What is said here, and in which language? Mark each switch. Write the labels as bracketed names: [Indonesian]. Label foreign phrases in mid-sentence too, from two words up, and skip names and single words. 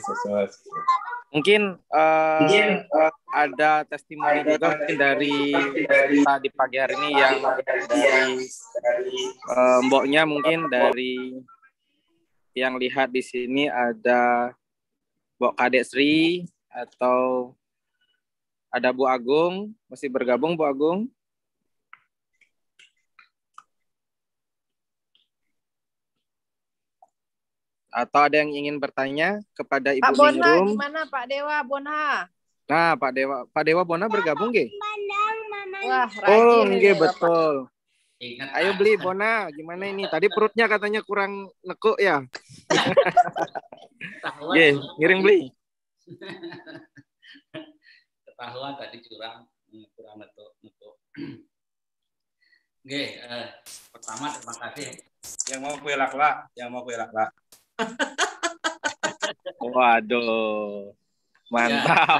[Indonesian] mungkin ada testimoni juga mungkin dari kita di pagi hari ini yang dari mboknya, mungkin dari yang lihat di sini ada Mbok Kadek Sri atau ada Bu Agung, masih bergabung Bu Agung? Atau ada yang ingin bertanya kepada Ibu Pak Bona, Ningrum? gimana Pak Dewa Bona? Nah, Pak Dewa Bona bergabung nggih? Wah, rajin ini betul. Ayo beli Bona, gimana ini? Tadi perutnya katanya kurang nekuk ya. [Balinese] Nggih, ngiring beli. [Indonesian] Ketahuan tadi kurang nekuk. Nggih, pertama terima kasih. Yang mau kue lak-lak. Waduh, mantap.